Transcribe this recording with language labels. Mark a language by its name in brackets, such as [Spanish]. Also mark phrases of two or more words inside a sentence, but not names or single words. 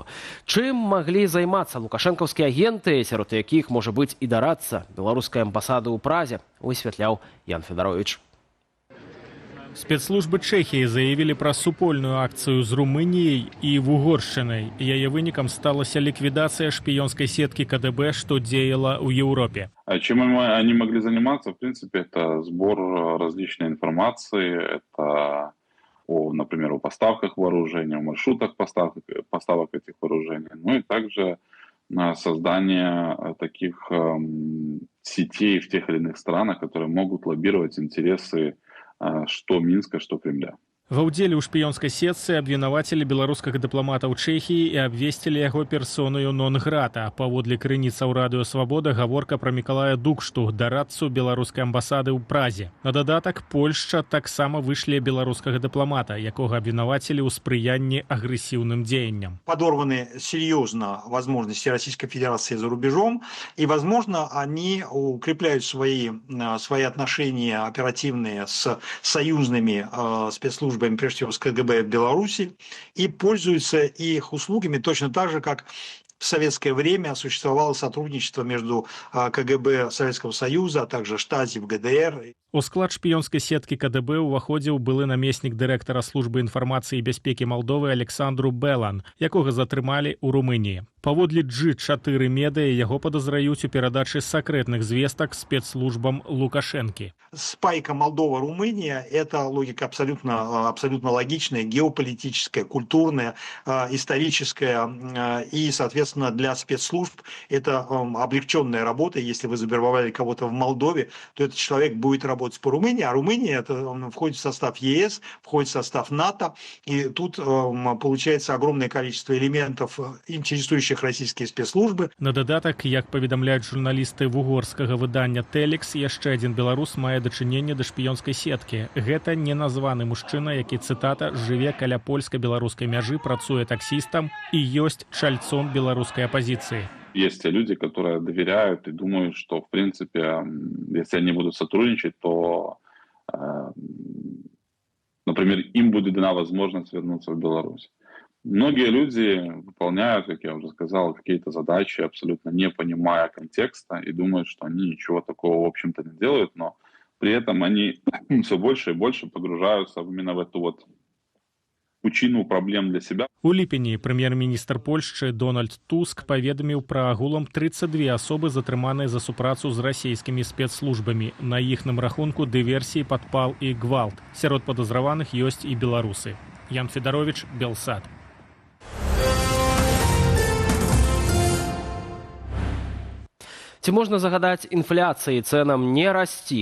[Belarusian] Чым маглі займацца лукашэнкаўскія агенты, сярод якіх можа быць і дарацца беларускай амбасады ў Празе, высвятляў Ян Федарович. Спецслужбы Чэхіі заявілі пра супольную акцыю з Румыніяй і Вугоршчынай. Яе вынікам сталася ліквідацыя шпіёнскай сеткі КДБ, што дзеяла ў Еўропе. [Russian] Чем они могли заниматься? В принципе, это сбор различной информации, это, например, о поставках вооружения, о маршрутах поставок этих вооружений, ну и также создание таких сетей в тех или иных странах, которые могут лоббировать интересы что Минска, что Кремля. [Belarusian] Ва ўдзеле ў шпіёнскай сетцы абвінавацілі беларускага дыпламата ў Чэхіі і абвесцілі яго персонаю нон-грата. Паводле крыніцаў Радыё Свабода гаворка пра Мікалая Дукшту, дарадцу беларускай амбасады ў Празе. На дадатак, Польшча таксама вышле беларускага дыпламата, якога абвінавацілі ў спрыянні агрэсіўным дзеянням. [Russian] Подорваны серьезно возможности Российской Федерации за рубежом, и, возможно, они укрепляют свои отношения оперативные с союзными спецслужбами, прежде всего с КГБ в Беларуси, и пользуются их услугами точно так же, как в советское время существовало сотрудничество между КГБ Советского Союза, а также Штази в ГДР. [Belarusian] У склад шпіёнскай сеткі КДБ уваходзіў былы намеснік дырэктара службы інфармацыі і бяспекі Малдовы Александру Белан, якога затрымалі ў Румыніі. Паводле G4 медыа яго падазраюць у перадачы сакрэтных звестак спецслужбам Лукашэнкі. [Russian] Спайка Молдова-Румыния – это логика абсолютно логичная, геополитическая, культурная, историческая. И, соответственно, для спецслужб это облегченная работа. Если вы завербовали кого-то в Молдове, то этот человек будет работать по Румынии. А Румыния входит в состав ЕС, входит в состав НАТО. И тут получается огромное количество элементов, интересующих российские спецслужбы. [Belarusian] На дадатак, як паведамляюць журналісты вугорскага выдання «Телекс», яшчэ адзін беларус мае дачыненне да шпіёнскай сеткі. Гэта неназваны мужчына, які, цытата, жыве каля польска-беларускай мяжы, працуе таксістам і ёсць чальцом беларускай апозіцыі. [Russian] Есть те люди, которые доверяют и думают, что, в принципе, если они будут сотрудничать, то, например, им будет дана возможность вернуться в Беларусь. Многие люди выполняют, как я уже сказал, какие-то задачи, абсолютно не понимая контекста, и думают, что они ничего такого, в общем-то, не делают, но При этом они все больше и больше погружаются именно в эту вот пучину праблем для себя. [Belarusian] У ліпені прэм'ер-міністр Польшчы Дональд Туск паведаміў пра агулам 32 асобы, затрыманыя за супрацу з расійскімі спецслужбамі. На іхным рахунку дыверсіі, падпал і гвалт. Сярод падазраваных ёсць і беларусы. Ян Федарович, Белсад. Ці можна загадаць інфляцыі цэнам не расці?